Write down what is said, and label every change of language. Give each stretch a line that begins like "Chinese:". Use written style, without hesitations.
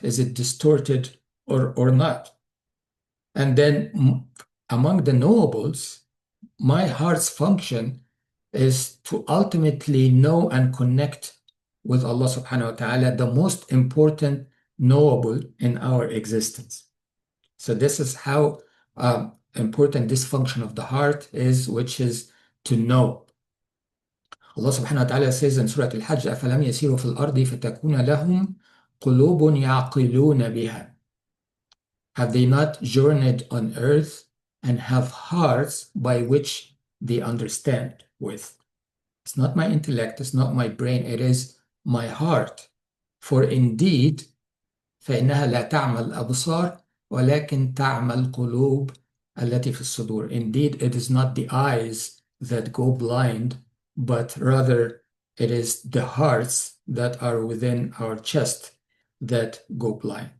English: Is it distorted or not? And then among the knowables, my heart's function is to ultimately know and connect with Allah subhanahu wa ta'ala, the most important knowable in our existence. So this is how important this function of the heart is, which is to know. Allah subhanahu wa ta'ala says in Surah Al-Hajj,
Arabic: أَفَلَمْ يَسِيرُوا فِي الْأَرْضِ فَتَكُونَ لَهُمْ قُلُوبٌ يَعْقِلُونَ بِهَا.
English: Have they not journeyed on earth and have hearts by which they understand with? It's not my intellect, it's not my brain, it is my heart. For indeed,
Arabic: فإنها لا تعمى الأبصار ولكن تعمى القلوب التي في الصدور.
English: Indeed, it is not the eyes that go blind, but rather it is the hearts that are within our chest that go blind.